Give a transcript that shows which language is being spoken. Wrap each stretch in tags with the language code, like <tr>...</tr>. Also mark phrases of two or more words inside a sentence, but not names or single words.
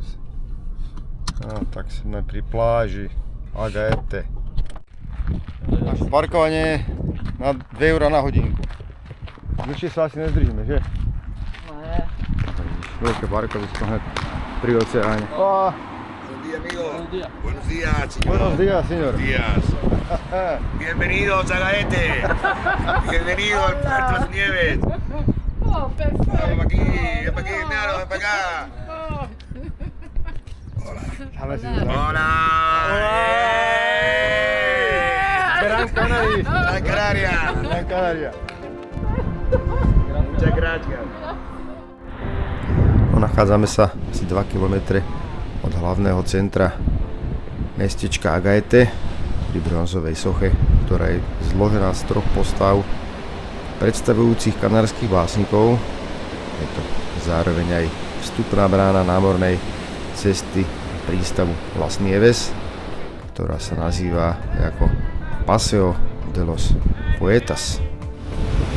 <sk>No, tak sme pri pláži Agaete. Naše parkovanie na 2 € na hodinku. Dlhšie sa asi nezdržíme, že? Ne. Veľké parkovisko hned pri oceáne.</sk> <es>Buenos días, amigo. Buenos días, señor. Buenos días, señor. Buenos días. Bienvenidos a Gaete. Bienvenido al Puerto de las Nieves. Oh, perfecto. Ven para aquí, Naro, ven para acá. Hola. Gran Canaria. Gran Canaria. Gran Canaria. Muchas gracias.</es> <sk>Nachádzame sa asi 2 km od hlavného centra mestečka Agaete pri bronzovej soche, ktorá je zložená z 3 postav predstavujúcich kanárskych básnikov. Je to zároveň aj vstupná brána námornej cesty prístavu Las Nieves, ktorá sa nazýva ako Paseo de los Poetas.</sk>